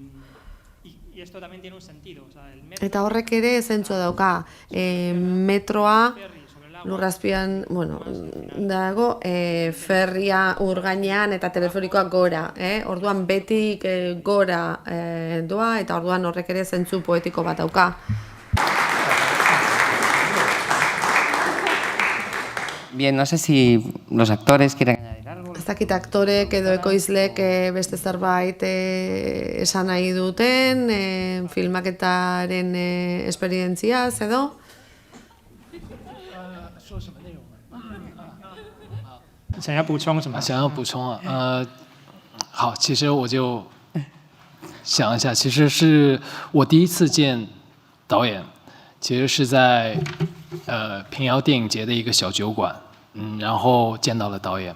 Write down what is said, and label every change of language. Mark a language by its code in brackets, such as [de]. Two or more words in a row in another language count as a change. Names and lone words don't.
[eu] Eta horrek ere zentzua dauka, metroa lurrazpian, bueno, dago, ferria urgainean eta teleferikoak gora, orduan betik gora doa, eta orduan horrek ere zentzu poetiko bat dauka. [es] Bien, no sé si los actores quieren añadir algo. [eu] Ez dakit aktorek edo ekoizlek beste zerbait esan nahi duten, filmaketaren esperientziaz edo? [zh] 想要补充什么？想要补充啊，好，其实我就想一下，其实是我第一次见导演，其实是在平遥电影节的一个小酒馆，然后见到了导演。